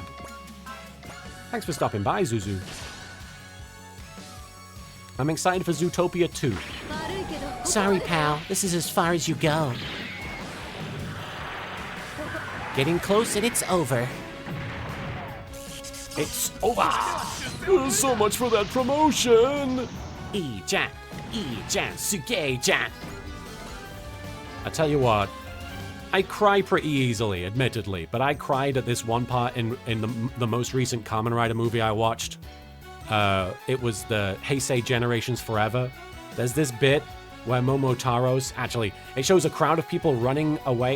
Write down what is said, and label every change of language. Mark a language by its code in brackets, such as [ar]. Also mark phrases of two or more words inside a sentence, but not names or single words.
[en] Thanks for stopping by, Zuzu. I'm excited for Zootopia 2. Sorry, pal. This is as far as you go. Getting close and it's over. It's over. So much for that promotion. [ja] いいじゃん。いいじゃん。すげえじゃん. [en] I tell you what, I cry pretty easily, admittedly, but I cried at this one part in the most recent Kamen Rider movie I watched. It was the Heisei Generations Forever. There's this bit where Momotaro's, actually, it shows a crowd of people running away.